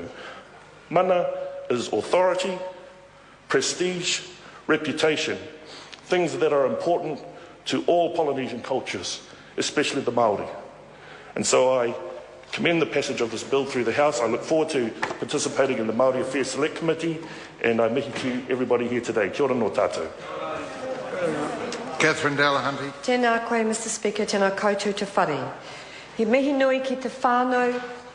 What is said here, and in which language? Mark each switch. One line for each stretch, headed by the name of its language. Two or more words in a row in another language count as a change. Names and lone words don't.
English: Mana is authority, prestige, reputation, things that are important to all Polynesian cultures, especially the Māori. And so I commend the passage of this bill through the House. I look forward to participating in the Māori Affairs Select Committee, and I mihi to everybody here today.
Māori: Kia ora no tātou. Catherine Delahunty. Tēnā koe, Mr. Speaker, tēnā koutou te whare. He mihi nui ki te whānau